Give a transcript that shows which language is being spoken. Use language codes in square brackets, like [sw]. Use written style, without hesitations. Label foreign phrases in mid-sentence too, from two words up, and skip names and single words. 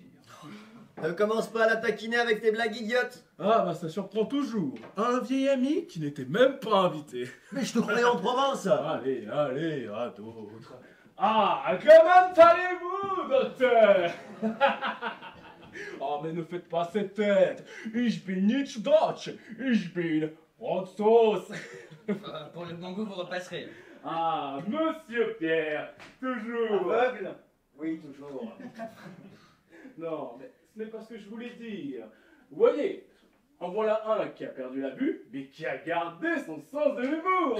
[fr] Ne commence pas à la taquiner avec tes blagues idiotes. Ah, bah ça surprend toujours. Un vieil ami qui n'était même pas invité. Mais je te croyais en Provence. Allez, allez, à d'autres. Ah, comment allez-vous, docteur? Oh, mais ne faites pas cette tête. [de] Ich bin nicht Deutsch, ich bin Franzose. [fr] Pour le bon goût, vous repasserez. Ah, monsieur Pierre, toujours. Aveugle? Oui, toujours. Non, mais ce n'est pas ce que je voulais dire. Vous voyez, en voilà un qui a perdu la vue, mais qui a gardé son sens de l'humour.